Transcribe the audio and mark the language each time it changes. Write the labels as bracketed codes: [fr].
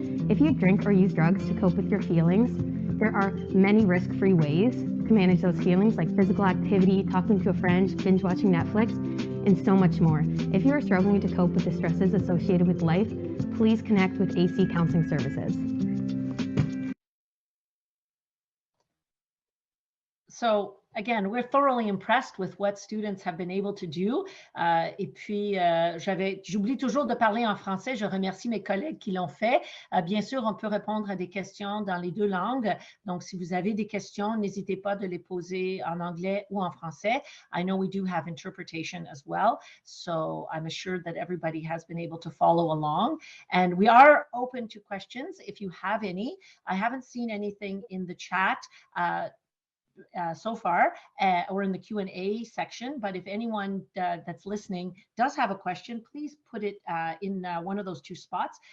[en] If you drink or use drugs to cope with your feelings, there are many risk-free ways to manage those feelings, like physical activity, talking to a friend, binge watching Netflix, and so much more. If you are struggling to cope with the stresses associated with life, please connect with AC Counseling Services. So again, we're thoroughly impressed with what students have been able to do. [fr] Et puis, j'oublie toujours de parler en français. Je remercie mes collègues qui l'ont fait. Bien sûr, on peut répondre à des questions dans les deux langues. Donc, si vous avez des questions, n'hésitez pas de les poser en anglais ou en français. [en] I know we do have interpretation as well. So I'm assured that everybody has been able to follow along. And we are open to questions if you have any. I haven't seen anything in the chat so far or in the Q&A section, but if anyone that's listening does have a question, please put it in one of those two spots.